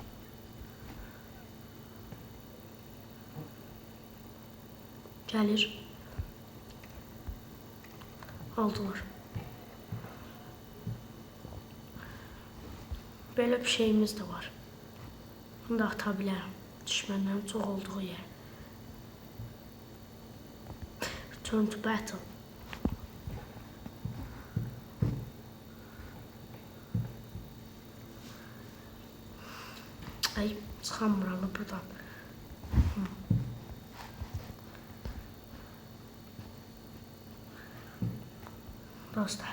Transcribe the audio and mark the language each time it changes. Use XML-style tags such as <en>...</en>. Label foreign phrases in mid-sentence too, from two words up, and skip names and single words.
<az>Gəlir. Aldılar.</az> <tr>Böyle bir şeyimiz de var.</tr> <az>Bunu da ata bilərəm. Düşmənlərin çox olduğu yer.</az> <en>Return to battle.</en> <az>Ay, çıxamıram buradan. Dostlar.</az>